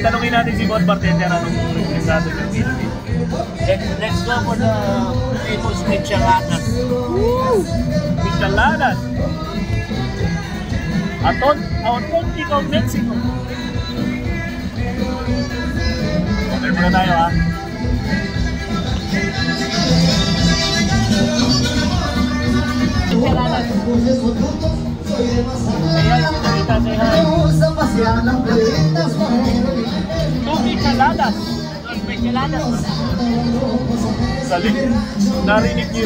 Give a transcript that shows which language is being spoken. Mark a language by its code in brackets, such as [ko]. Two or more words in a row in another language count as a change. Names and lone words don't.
[tl] Tanungin natin si Boss Bartender anong request natin ng Philippines. [en] Let's go for the famous micheladas. Micheladas. Authentic of Mexico. [tl] Order muna tayo ha. Micheladas. [en] Say hi, señorita, say hi. Two micheladas. Micheladas. [tl] Galing. Narinig niyo.